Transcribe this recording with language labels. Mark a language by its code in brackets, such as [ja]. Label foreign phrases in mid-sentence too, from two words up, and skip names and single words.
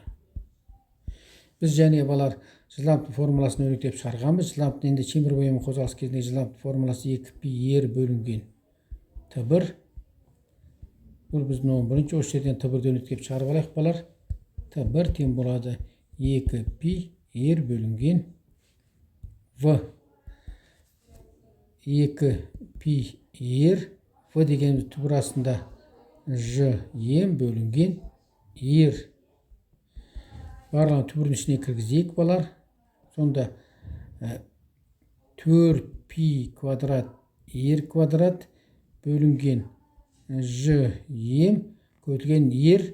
[kk] Біз және балар жылдамдық формуласын өрнектеп шығарғанбыз. Жылдамдық енді шеңбер бояма қозғалыс кезінде жылдамдық формуласы 2 пи ер бөлінген Т1. Бұл біздің 11-ші. Осы жерден Т1-ді өрнектеп шығарып алайық балар. Т1 тең болады 2 пи ер бөлінген В. 2 пи ер. В дегеніміз түбірасында Ж бөлінген ер. Барлығын түбірдің ішіне кіргізейік балар. Сонда 4 пи квадрат ер квадрат бөлінген Ж көбейтілген ер.